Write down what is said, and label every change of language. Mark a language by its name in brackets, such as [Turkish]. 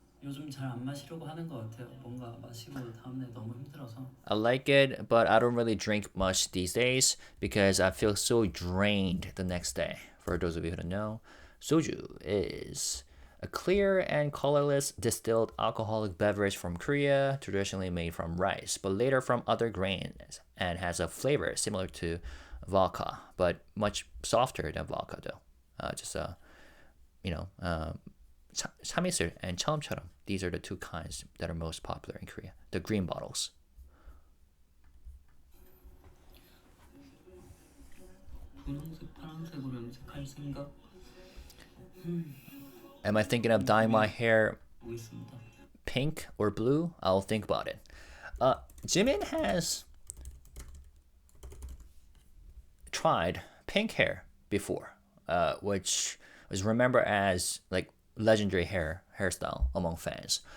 [Korean] 요즘 잘 안 마시려고 하는 것 같아요. 뭔가 마시고 다음날 너무 힘들어서. [English] I like it, but I don't really drink much these days because I feel so drained the next day. For those of you who don't know, soju is a clear and colorless distilled alcoholic beverage from Korea, traditionally made from rice, but later from other grains, and has a flavor similar to vodka, but much softer than vodka though. 참이슬 and 처음처럼. These are the two kinds that are most popular in Korea. The green bottles. [Korean] 분홍색, 파란색으로 염색할 생각 [English] Am I thinking of dyeing my hair [Korean] 보겠습니다. [English] pink or blue? I'll think about it. Jimin has tried pink hair before, which was remembered as like legendary hairstyle among fans.